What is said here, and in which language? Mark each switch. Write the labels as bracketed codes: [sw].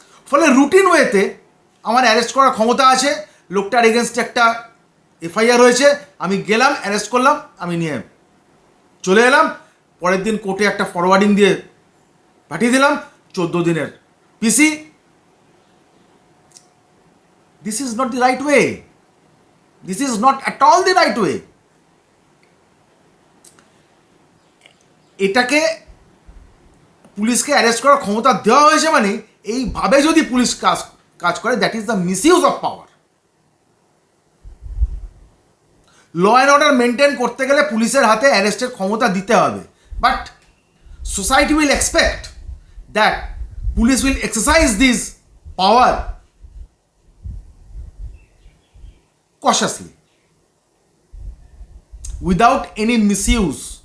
[bn] ফলে রুটিন ওয়েতে আমার অ্যারেস্ট করার ক্ষমতা আছে, লোকটার এগেনস্টে একটা এফআইআর হয়েছে, আমি গেলাম অ্যারেস্ট করলাম, আমি নিয়ে চলে এলাম, পরের দিন কোর্টে একটা ফরওয়ার্ডিং দিয়ে পাঠিয়ে দিলাম 14 দিনের পিসি। [en] This is not the right way. This is not at all the right way. [bn] এটাকে পুলিশকে অ্যারেস্ট করার ক্ষমতা দেওয়া হয়েছে মানে এইভাবে যদি পুলিশ কাজ করে, [en] That is the misuse of power. Law and order maintain [bn] করতে গেলে পুলিশের হাতে অ্যারেস্টের ক্ষমতা দিতে হবে, [en] But society will expect that police will exercise this power cautiously without any misuse.